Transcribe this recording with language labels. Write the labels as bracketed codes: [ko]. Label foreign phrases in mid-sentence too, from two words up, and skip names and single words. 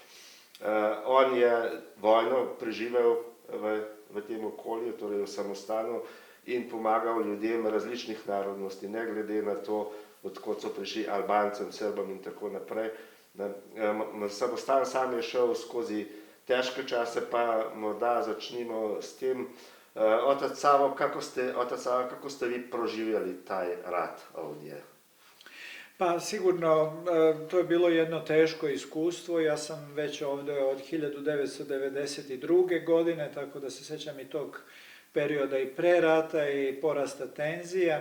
[sl] On je vojno preživel v tem okolju, torej v samostanu, in pomagal ljudem različnih narodnosti, ne glede na to, odkot so prišli, Albancem, Srbom in tako naprej. Samostan sam je šel skozi težke čase, pa morda začnimo s tem. [sr] Otac Savo, kako ste vi proživjeli taj rat ovdje? Pa sigurno, to je bilo jedno teško iskustvo. Ja sam već ovdje od 1992. godine, tako da se sjećam i tog perioda i pre rata i porasta tenzija.